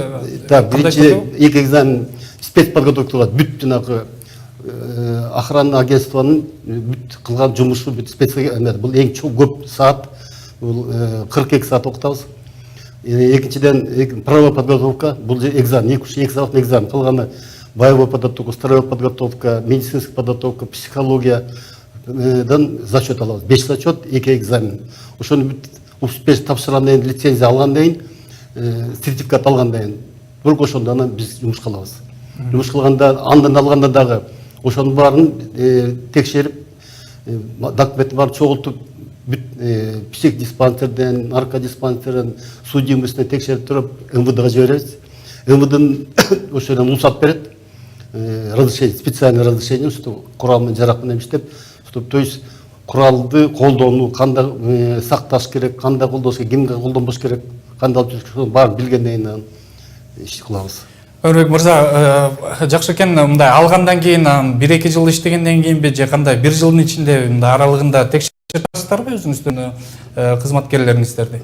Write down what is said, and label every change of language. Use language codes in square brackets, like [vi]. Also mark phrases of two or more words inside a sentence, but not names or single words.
[ky] Так, биринчи 2 экзамен спецподготовка кылат. Бүт жанагы охрана агентствонун бүт кылган жумушу бүт спецэме. Бул эң чоң көп саат, бул 42 саат окутабыз. Экинчиден [ru] правовая подготовка, [ky] бул экзамен, 2 сааттык экзамен. [ru] Кылганы боевая подготовка, строевая подготовка, медицинская подготовка, [ky] психологиядан зачет алабыз. 5 зачет, 2 экзамен. Ошону бүт успеш тапшыргандан кийин, лицензия алгандан кийин, сертификат алгандан кийин, только ошондо анан биз жумуш кылабыз. Жумуш кылганда, андан алганда дагы ошонун баарын текшерип, документти баарын чогултуп, бүт психдиспансерден, наркодиспансерден, судимостьтен текшерип туруп, МВДга жиберебиз. МВДнын ошондон уруксат берет, [ru] разрешение, специальное разрешение, что [ky] курал менен жарак менен иштеп, то есть куралды колдонуу, кандай сакташ керек, кандай колдош керек, кимге колдонбош керек, кандай алып жүрүш керек, баарын билгенден кийин иш кылабыз. Өрбек мырза, жакшы экен, мындай алгандан кийин 1-2 жыл иштегенден кийинби же кандай 1 жылдын ичинде мындай аралыгында текшертасыздарбы өзүңүздүн кызматкерлериңиздерди?